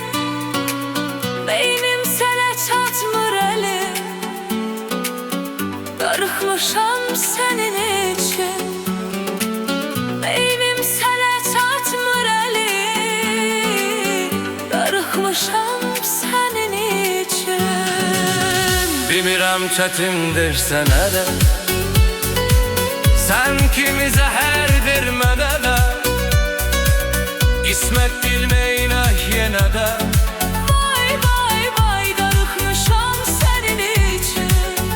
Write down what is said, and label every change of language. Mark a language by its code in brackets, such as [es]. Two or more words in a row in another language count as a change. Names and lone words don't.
[az] Beynim sene çatmır elim. Darıkmışam [tr] senin için. [az] Beynim sene çatmır elim. Darıkmışam [tr] senin için. [az] Bilmirəm çətindir sənə də, sen kimi zəhər vermədə də, qismət bilməyinə yenə də. Vay vay vay darıkmışam [tr] senin için.